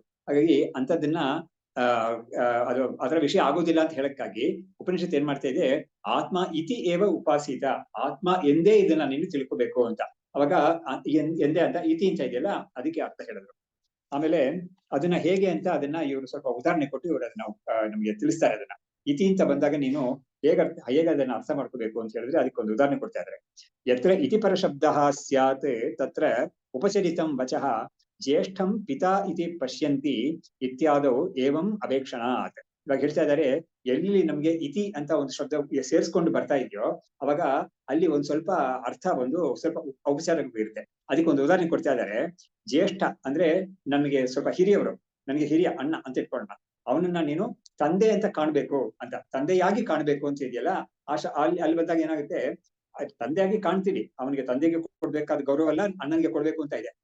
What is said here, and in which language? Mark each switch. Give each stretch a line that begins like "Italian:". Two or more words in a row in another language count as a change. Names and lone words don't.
Kannada: ಹಾಗಾಗಿ ಅಂತದನ್ನ ಅದರ ವಿಷಯ ಆಗೋದಿಲ್ಲ ಅಂತ ಹೇಳಕ್ಕಾಗಿ ಉಪನಿಷತ್ ಏನ್ ಮಾಡ್ತಾ ಇದೆ,
Sanskrit: ಆತ್ಮ ಇತಿ ಏವ ಉಪಾಸೀತ,
Kannada: ಆತ್ಮ ಎಂದೇ ಇದನ್ನ ನೀನು ತಿಳ್ಕೋಬೇಕು ಅಂತ. ಅವಾಗ ಎಂದೇ ಅಂತ ಇತಿ ಅಂತ ಇದೆಯಲ್ಲ, ಅದಕ್ಕೆ ಅರ್ಥ ಹೇಳಿದ್ರು. ಆಮೇಲೆ ಅದನ್ನ ಹೇಗೆ ಅಂತ ಅದನ್ನ ಇವರು ಸ್ವಲ್ಪ ಉದಾಹರಣೆ ಕೊಟ್ಟು ಇವರು ಅದನ್ನ ನಮ್ಗೆ ತಿಳಿಸ್ತಾರೆ. ಅದನ್ನ ಇತಿ ಅಂತ ಬಂದಾಗ ನೀನು ಹೇಗೆ ಅದನ್ನ ಅರ್ಥ ಮಾಡ್ಕೋಬೇಕು ಅಂತ ಹೇಳಿದ್ರೆ ಅದಕ್ಕೊಂದು ಉದಾಹರಣೆ ಕೊಡ್ತಾ ಇದ್ದಾರೆ.
Sanskrit: ಯತ್ರ ಇತಿ ಪರ ಶಬ್ದ ಸ್ಯಾತ್ ತತ್ರ ಉಪಚರಿತಂ ವಚಃ ಜ್ಯೇಷ್ಠಂ ಪಿತಾ ಇತಿ ಪಶ್ಯಂತಿ ಇತ್ಯಾದವು ಏವಂ ಅವೇಕ್ಷಣಾತ್.
Kannada: ಇವಾಗ ಹೇಳ್ತಾ ಇದ್ದಾರೆ, ಎಲ್ಲಿ ನಮ್ಗೆ ಇತಿ ಅಂತ ಒಂದು ಶಬ್ದ ಸೇರಿಸ್ಕೊಂಡು ಬರ್ತಾ ಇದೆಯೋ ಅವಾಗ ಅಲ್ಲಿ ಒಂದ್ ಸ್ವಲ್ಪ ಅರ್ಥ ಸ್ವಲ್ಪ ಔಪಚಾರಿಕ ಇರುತ್ತೆ. ಅದಕ್ಕೆ ಒಂದು ಉದಾಹರಣೆ ಕೊಡ್ತಾ ಇದ್ದಾರೆ. ಜ್ಯೇಷ್ಠ ಅಂದ್ರೆ ನನಗೆ ಸ್ವಲ್ಪ ಹಿರಿಯವರು, ನನಗೆ ಹಿರಿಯ ಅಣ್ಣ ಅಂತ ಇಟ್ಕೊಳ್ಳೋಣ. ಅವನನ್ನ ನೀನು ತಂದೆ ಅಂತ ಕಾಣ್ಬೇಕು ಅಂತ, ತಂದೆಯಾಗಿ ಕಾಣ್ಬೇಕು ಅಂತ ಇದೆಯಲ್ಲ, ಅಲ್ಲಿ ಬಂದಾಗ ಏನಾಗುತ್ತೆ, ತಂದೆಯಾಗಿ ಕಾಣ್ತೀವಿ, ಅವನಿಗೆ ತಂದೆಗೆ ಕೊಡ್ಬೇಕಾದ ಗೌರವ ಅಲ್ಲ ಅಣ್ಣನಿಗೆ ಕೊಡ್ಬೇಕು ಅಂತ ಇದೆ.